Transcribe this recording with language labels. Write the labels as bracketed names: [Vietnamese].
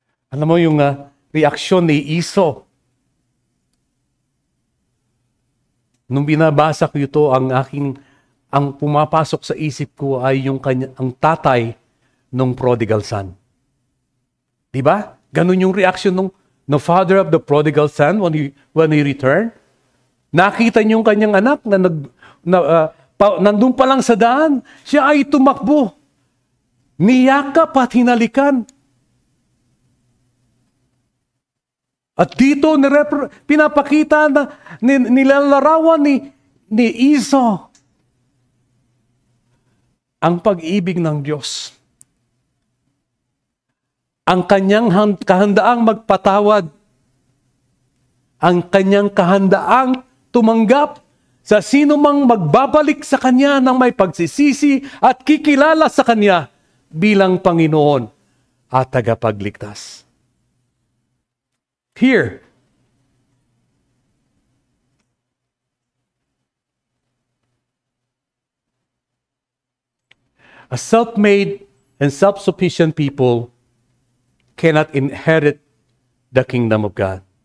[Filipino] Alam mo yung reaksyon ni Esau. Nung binabasa ko ito, ang pumapasok sa isip ko ay ang tatay ng prodigal son. Diba? Ganun yung [English] reaction ng father of the prodigal son when he returned. [Filipino] Nakita niyo yung kanyang anak na nandun pa lang sa daan, siya ay tumakbo. Niyakap at hinalikan. At dito pinapakita na nilalarawan ni Esau ang pag-ibig ng Diyos. Ang kanyang kahandaang magpatawad. Ang kanyang kahandaang tumanggap sa sino mang magbabalik sa kanya ng may pagsisisi at kikilala sa kanya bilang Panginoon at tagapagligtas. [English] Here, a self-made and self-sufficient people cannot inherit the kingdom of God.